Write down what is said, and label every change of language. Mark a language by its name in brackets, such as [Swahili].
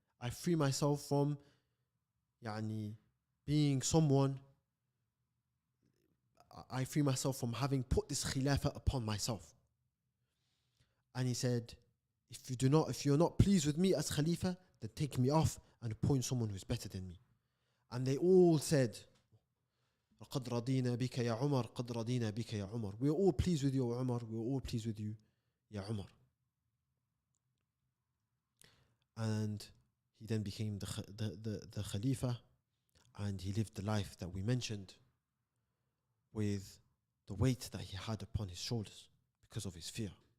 [English] I free myself from being someone. I free myself from having put this Khilafah upon myself. And he said, if you're not pleased with me as Khalifa, then take me off and appoint someone who's better than me. And they all said, [Arabic] قد رضينا بك يا عمر قد رضينا بك يا عمر. [English] We are all pleased with you, Umar. We are all pleased with you, Ya Umar. And he then became the Khalifa, and he lived the life that we mentioned with the weight that he had upon his shoulders because of his fear.